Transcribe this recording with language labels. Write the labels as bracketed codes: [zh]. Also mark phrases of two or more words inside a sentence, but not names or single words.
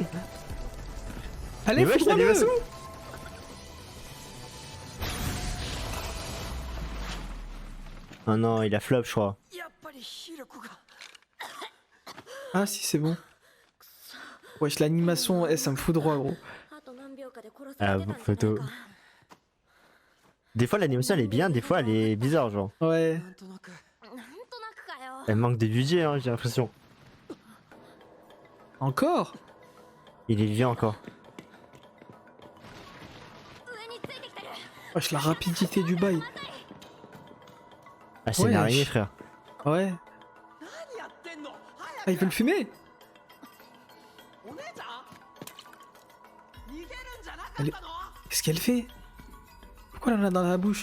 [fr] Allez, Mais wesh, foudroie-le. l'animation. Oh non, il a flop, je crois. Ah si, c'est bon. Wesh, l'animation, ça me fout droit, gros. [ja] あと何秒かで殺さ Ah, れてたんじゃない [fr] photo. [ja] か [fr] Des fois, l'animation elle est bien, des fois elle est bizarre, genre. Ouais. [ja] なんとなくかよ [fr] Elle manque de budget, hein, j'ai l'impression. Encore? Il est vieux encore. [ja] 上についてきてる [fr] Wesh, la rapidité du bail. Ah, c'est Wesh. une araignée, frère. Ouais. Ah, il veut le fumer? Elle- Qu'est-ce qu'elle fait? Pourquoi elle en a dans la bouche?